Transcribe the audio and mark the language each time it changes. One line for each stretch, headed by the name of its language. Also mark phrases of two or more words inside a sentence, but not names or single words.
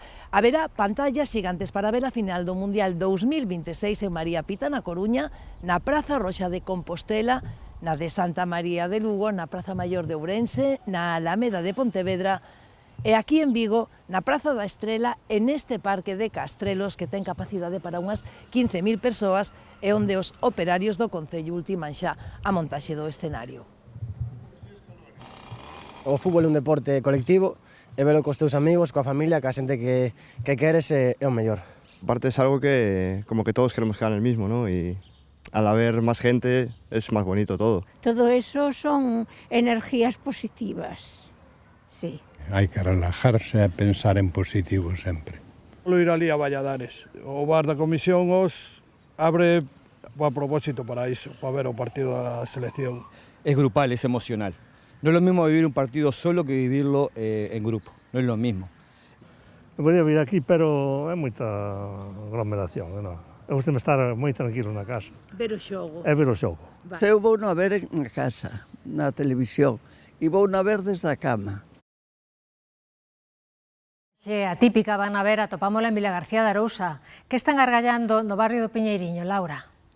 Galician: Haberá pantallas gigantes para ver a final do Mundial 2026 en María Pita, na Coruña, na Praza Roxa de Compostela, na de Santa María de Lugo, na Praza Maior de Ourense, na Alameda de Pontevedra, e aquí en Vigo, na Praza da Estrela, e neste parque de Castrelos que ten capacidade para unhas 15.000 persoas e onde os operarios do Concello ultiman xa a montaxe do escenario. O fútbol é un deporte colectivo e velo cos teus amigos, coa familia, coa xente que queres é o mellor.
Spanish: Aparte es algo que como que todos queremos quedar en el mismo, ¿no? Y al haber más gente es más bonito todo. Todo eso son energías positivas, sí.
Galician: Hai que relajarse e pensar en positivo sempre. Ir ali a Valladares. O bar da comisión os abre a propósito para iso, para ver o partido da selección.
Spanish: Es grupal, es emocional. No es lo mismo vivir un partido solo que vivirlo en grupo, no es lo mismo.
Galician: Eu podía vir aquí, pero é moita aglomeración, non? Eu gusto estar moi tranquilo na casa. Ver o xogo. É ver o xogo. Se eu vou a ver na casa, na televisión, e vou a ver desde a cama. Se atípica van a ver, atopámola en Vila García de Arousa, que están argallando no barrio do Piñeiriño, Laura.